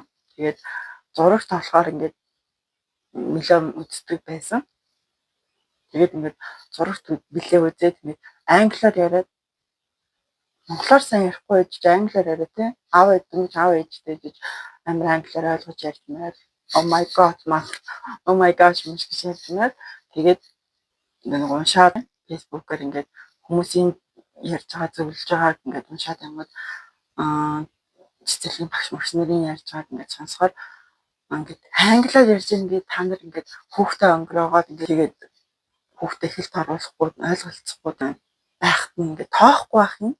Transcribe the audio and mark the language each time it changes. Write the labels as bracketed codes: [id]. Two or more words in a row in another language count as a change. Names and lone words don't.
[mn] Тэгээд зурагт болохоор ингээд нэлээд үздэг байсан. Тэгээд ингээд зурагт билээ үзээд ингээд англиар яриад монголоор сайн ярихгүй байж англиар яриад тий аав ээжтэй гэж амар англиар ойлгож ярьж мээр [en] oh my gosh [mn] мэж гэж ярьж мээр тэгээд нэг уншаад фэйсбүүкээр ингээд хүмүүсийн ярьж байгаа зөвлөж байгааг ингээд уншаад амьд цэцэрлэгийн багш нарын ярьж байгааг ингээд сонсоход ингээд англиар ярьж ингээд та нар ингээд хүүхдээ өнгөрөөгоод ингээд хүүхдээ хэлт оруулахгүй ойлголцохгүй байхад нь ингээд тоохгүй байх юм.